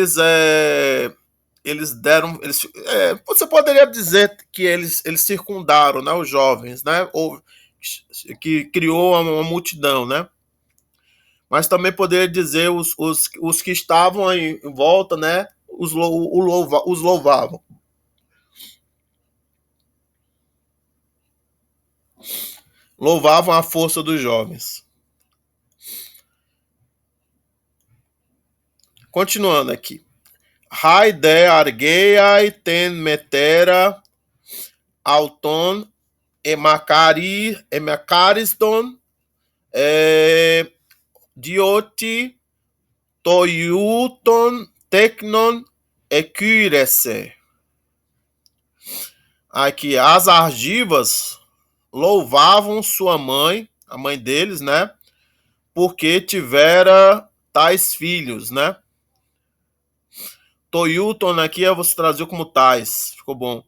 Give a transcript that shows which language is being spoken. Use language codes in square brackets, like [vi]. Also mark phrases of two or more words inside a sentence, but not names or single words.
[pt] eles deram, você poderia dizer que eles circundaram, né, os jovens, né, ou que criou uma multidão, né, mas também poderia dizer os que estavam em volta, né, os louvavam. Louvavam a força dos jovens. Continuando aqui. [el] Αἱ Ἀργεῖαι τὴν μητέρα αὐτῶν ἐμακάριζον διότι τοιούτων τέκνων ἐκύρησε. [pt] Aqui, as argivas louvavam sua mãe, a mãe deles, né? Porque tivera tais filhos, né? Toyuton aqui você traduziu como tais, ficou bom.